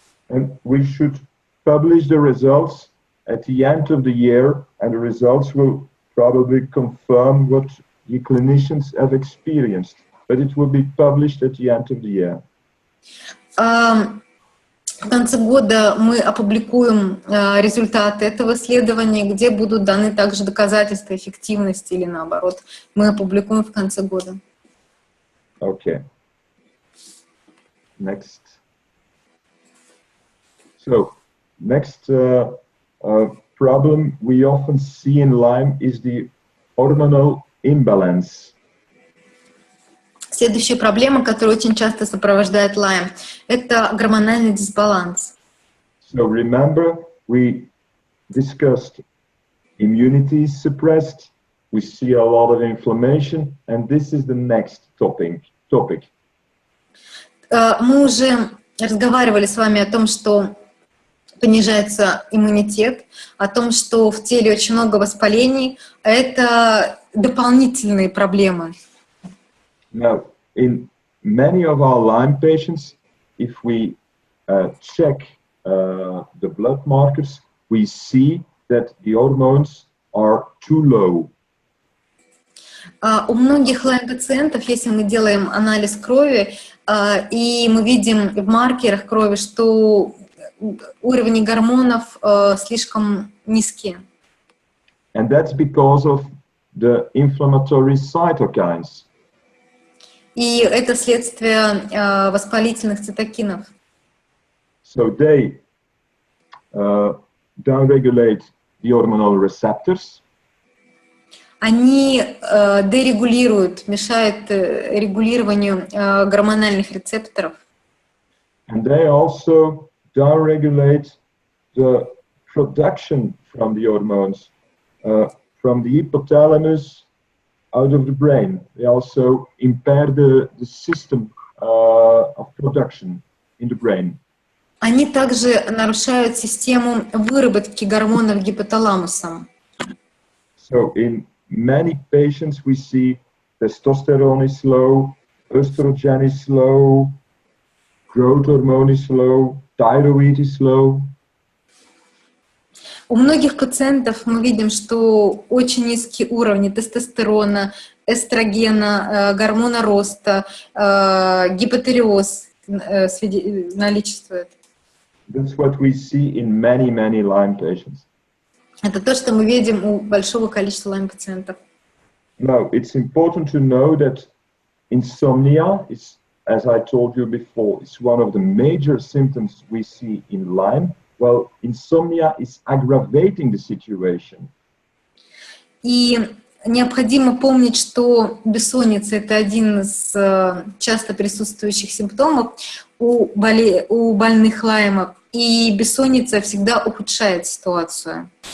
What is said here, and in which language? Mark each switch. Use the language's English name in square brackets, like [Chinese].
[English] And we should publish the results at the end of the year, and the results will probably confirm what the clinicians have experienced, but it will be published at the end of the year. [Russian] В конце года мы опубликуем результаты этого исследования, где будут даны также доказательства эффективности или наоборот. Мы опубликуем в конце года. [English] Okay. Next. So, next problem we often see in Lyme is the hormonal imbalance. [Russian] Следующая проблема, которая очень часто сопровождает Lyme, это гормональный дисбаланс. [English] So remember, we discussed immunity is suppressed, we see a lot of inflammation, and this is the next topic. [Russian] Мы уже разговаривали с вами о том, что понижается иммунитет, о том, что в теле очень много воспалений, а это дополнительные проблемы. [English] Now, in many of our Lyme patients, if we check the blood markers, we see that the hormones are too low. [Russian] У многих Lyme-пациентов, если мы делаем анализ крови, и мы видим в маркерах крови, что уровни гормонов слишком низкие. [English] And that's because of the inflammatory cytokines. [Russian] И это следствие воспалительных цитокинов. [English] So they downregulate the hormonal receptors. [Russian] Они дерегулируют, мешают регулированию гормональных рецепторов. [English] And they also downregulate the production from the hormones, from the hypothalamus out of the brain. They also impair the system of production in the brain. [Russian] Они также нарушают систему выработки гормонов гипоталамусом. [English] So in many patients we see testosterone is low, estrogen is low, growth hormone is low, thyroid is low. [Russian] У многих пациентов мы видим, что очень низкие уровни тестостерона, эстрогена, гормона роста, гипотиреоз наличествует. [English] That's what we see in many Lyme patients. [Russian] Это то, что мы видим у большого количества Lyme-пациентов. [English] Now, it's important to know that insomnia is, as I told you before, it's one of the major symptoms we see in Lyme. Well, insomnia is aggravating the situation. [Russian] И необходимо помнить, что бессонница — это один из часто присутствующих симптомов у больных Лаймом, и бессонница всегда ухудшает ситуацию.